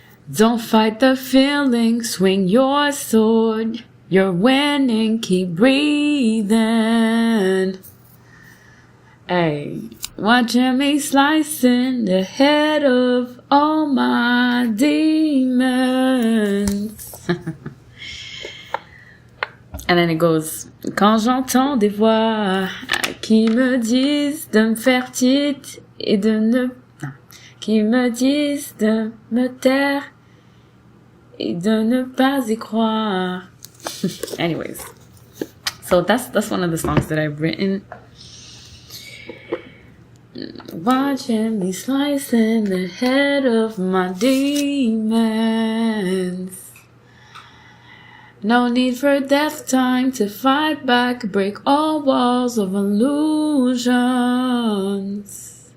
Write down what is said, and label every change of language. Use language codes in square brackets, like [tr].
[en] Don't fight the feeling, swing your sword. You're winning, keep breathing. Hey, watching me slicing the head of all my demons. And then it goes, [fr] quand j'entends des voix qui me disent de me faire titre et de ne... qui me disent de me taire et de ne pas y croire. [en] Anyways, so that's one of the songs that I've written. Watching me slicing the head of my demons. No need for death time to fight back, break all walls of illusions.